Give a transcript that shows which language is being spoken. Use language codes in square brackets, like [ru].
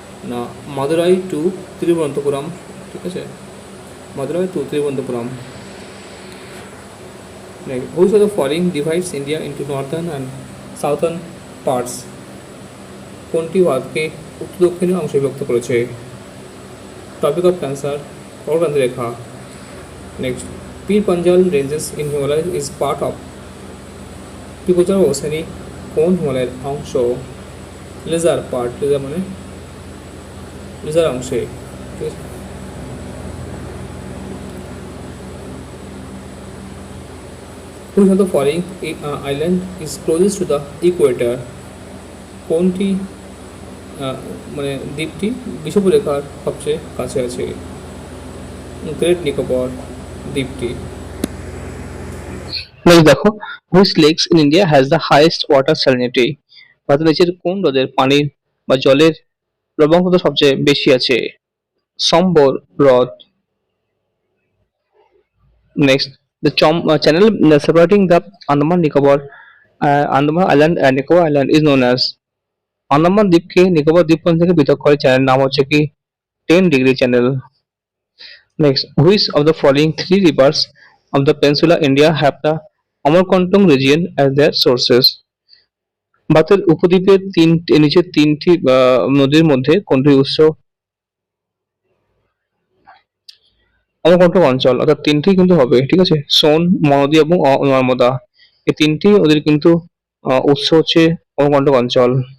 [bn] না, মাদুরাই টু তিরুবনন্তপুরম, ঠিক আছে, Madurai two Thiruvananthapuram. [en] Next, which of the following divides India into northern and southern parts? [bn] কোনটি ভারতকে উত্তর দক্ষিণের অংশে বিভক্ত করেছে? [en] Tropic of Cancer, [bn] কর্কটক্রান্তি Rekha. [en] next, Pir Panjal ranges in Himalaya is part of, [bn] Pir Panjal শ্রেণী কোন হিমালয়ের অংশ? [en] lesser part, [bn] লেজার মানে লেজার অংশে, ঠিক আছে। [en] Which of the following island is closest to the equator? [bn] কোনটি মানে দ্বীপটি বিষুবরেখার সবচেয়ে কাছে আছে? গ্রেট নিকোবর দ্বীপটি। [en] next [bn] দেখো, [en] Which lakes in India has the highest water salinity? [bn] ভারতের নিচের কোন হ্রদের পানির বা জলের লবণাক্ততা সবচেয়ে বেশি আছে? সম্বর হ্রদ। [en] Next, the channel separating the Andaman Nicobar Andaman Island and Nicobar Island is known as, [bn] Andaman দ্বীপকে Nicobar দ্বীপপুঞ্জ থেকে পৃথক করে চ্যানেল নাম হচ্ছে কি? [en] 10-degree channel. Next, which of the following 3 rivers of the Peninsula India have the Amarkantak region as their sources. [bn] ভারতের উপদ্বীপের নিচের তিনটি নদীর মধ্যে কোনটি উৎস? অমরকন্টক অঞ্চল, অর্থাৎ তিনটি কিন্তু হবে, ঠিক আছে, সোন, মহানদী এবং নর্মদা, এই তিনটি নদীর কিন্তু উৎস হচ্ছে অমরকন্টক অঞ্চল।